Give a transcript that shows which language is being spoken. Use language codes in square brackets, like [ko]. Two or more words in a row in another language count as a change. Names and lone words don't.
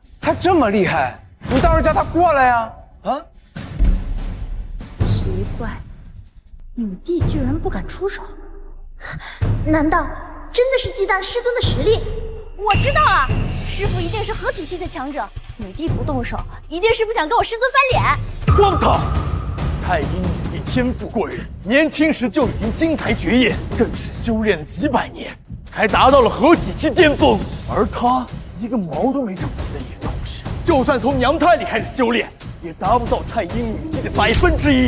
[zh] 他这么厉害，你倒是叫他過來呀！啊？奇怪，女帝居然不敢出手，难道真的是忌惮师尊的實力？我知道了，師父一定是合體系的強者，女帝不動手，一定是不想跟我師尊翻臉。荒唐！太陰女帝天賦過人，年輕時就已經精彩絕豔，更是修煉了幾百年，才達到了合體期巔峰。而他一個毛都沒長齊的野道士，就算從娘胎裡開始修煉，也達不到太陰女帝的1%。